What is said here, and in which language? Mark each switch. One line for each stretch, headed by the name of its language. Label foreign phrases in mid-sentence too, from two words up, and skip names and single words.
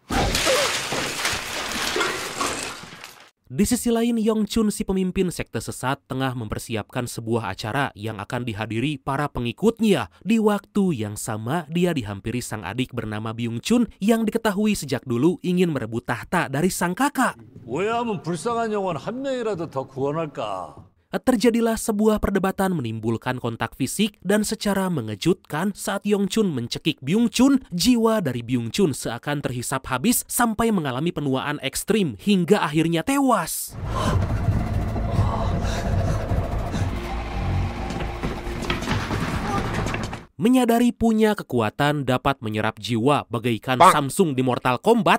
Indonesian: Di sisi lain, Yongchun si pemimpin sekte sesat tengah mempersiapkan sebuah acara yang akan dihadiri para pengikutnya. Di waktu yang sama, dia dihampiri sang adik bernama Byung-chun yang diketahui sejak dulu ingin merebut tahta dari sang kakak.
Korean: 오해하면 불쌍한 영혼 한 명이라도 더 구원할까?
Indonesian: Terjadilah sebuah perdebatan menimbulkan kontak fisik dan secara mengejutkan saat Yongchun mencekik Byung-chun, jiwa dari Byung-chun seakan terhisap habis sampai mengalami penuaan ekstrim hingga akhirnya tewas. Menyadari punya kekuatan dapat menyerap jiwa bagaikan Samsung di Mortal Kombat.